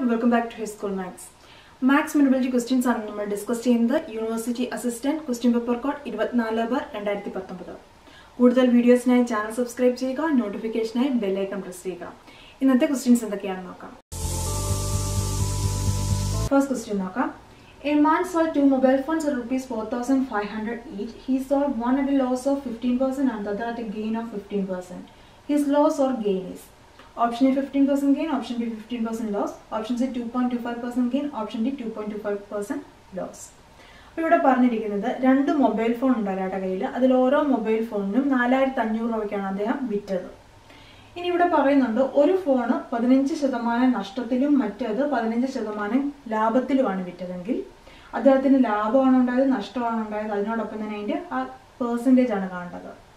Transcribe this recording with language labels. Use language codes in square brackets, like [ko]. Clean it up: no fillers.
[en] Welcome back to High School Maths. Maths Minimality questions are discussed in the University Assistant Question Paper Code 24/2019. [ml] കൂടുതൽ വീഡിയോസിനായി channel subscribe ചെയ്യുക, നോട്ടിഫിക്കേഷനായി bell icon press ചെയ്യുക. ഇന്നത്തെ questions എന്തൊക്കെയാണെന്ന് നോക്കാം. First question നോക്കാം. [en] A man sold two mobile phones at ₹4,500 each. He sold one at a loss of 15% and the other at a gain of 15%. His loss or gain is option A 15% gain, option B 15% loss, option C 2.25% gain, option D 2.25% loss. [ml] ഇവിടെ പറഞ്ഞിരിക്കുന്നത് രണ്ട് mobile phone ഉണ്ട് അയാളുടെ കയ്യിൽ. അതിൽ ഓരോ mobile ഫോണിനും 4,500 രൂപയ്ക്കാണ് അദ്ദേഹം വിറ്റത്. ഇനി ഇവിടെ പറയുന്നുണ്ട് ഒരു ഫോണ് 15% നഷ്ടത്തിലും മറ്റേത് 15% ലാഭത്തിലുമാണ് വിറ്റതെങ്കിൽ അദ്ദേഹത്തിന് ലാഭമാണ് ഉണ്ടായത്, നഷ്ടമാണ് ഉണ്ടായത്, അതിനോടൊപ്പം തന്നെ അതിൻ്റെ ആ പെർസെൻറ്റേജ് ആണ് കാണേണ്ടത്.